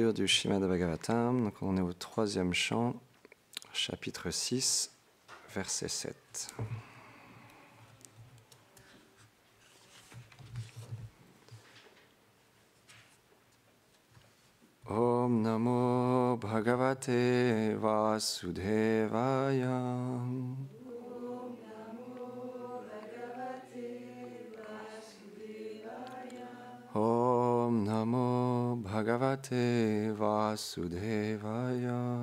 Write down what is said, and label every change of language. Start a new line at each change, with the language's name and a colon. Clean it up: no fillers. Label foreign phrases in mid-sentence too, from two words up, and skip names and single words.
French: du Śrīmad Bhagavatam. Donc on est au 3e chant, chapitre 6, verset 7.
Sanskrit: Om Namo Bhagavate Vasudevaya. Om Namo Bhagavate Vasudevaya.